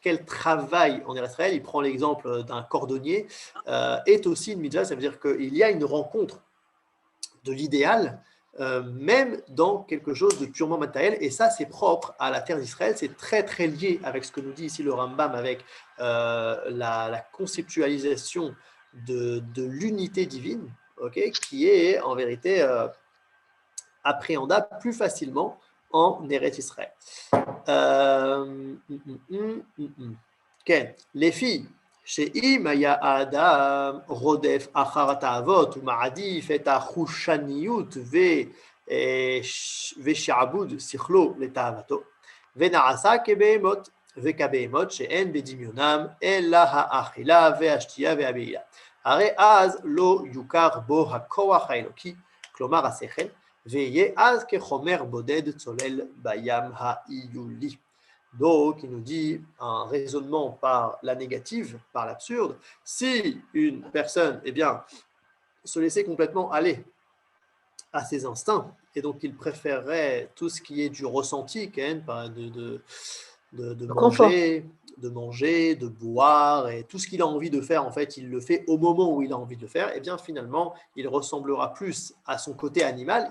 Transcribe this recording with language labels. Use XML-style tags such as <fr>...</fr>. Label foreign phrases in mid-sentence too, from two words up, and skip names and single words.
<fr>quel travail en Eretz Israël, il prend l'exemple d'un cordonnier, est aussi une mitzvah, ça veut dire qu'il y a une rencontre de l'idéal, même dans quelque chose de purement matériel, et ça c'est propre à la terre d'Israël, c'est très très lié avec ce que nous dit ici le Rambam, avec la conceptualisation de l'unité divine, okay, qui est en vérité appréhendable plus facilement en Eretz Israël. Okay. Les filles,</fr> <he>שאם היה האדם רודף אחר התאוות ומעדיף את החושניות ושעבוד שכלו לתאוותו, ונעשה כבהמות, וכבהמות שאין בדמיונם אלא האכילה והשתייה והבעילה. הרי אז לא יוכר בו הכוח האלוקי, כלומר השכל, ויהיה אז כחומר בודד צולל בים האיולי.</he> <fr>Donc, il nous dit un raisonnement par la négative, par l'absurde. Si une personne, eh bien, se laissait complètement aller à ses instincts, et donc il préférerait tout ce qui est du ressenti, de manger, de boire, et tout ce qu'il a envie de faire, en fait, il le fait au moment où il a envie de le faire, et bien finalement, il ressemblera plus à son côté animal.</fr>